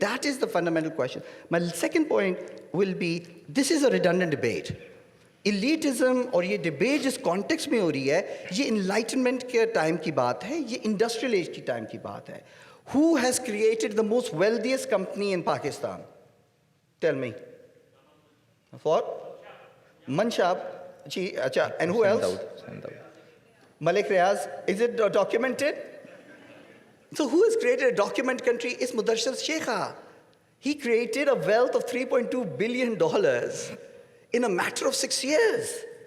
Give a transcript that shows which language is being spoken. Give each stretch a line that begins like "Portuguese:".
English: That is the fundamental question. My second point will be, this is a redundant debate.
Urdu: Elitism اور یہ debate جس context میں ہو رہی ہے یہ انلائٹنمنٹ کے ٹائم کی بات ہے, یہ انڈسٹریل ایج کی ٹائم کی بات ہے.
English: Who has created the most wealthiest company in Pakistan? Tell me. For? Manshab. Acha. And who else? Malik Riaz. Is it documented? So who has created a documented country? It's Mudassir Sheikha. He created a wealth of $3.2 billion in a matter of 6 years.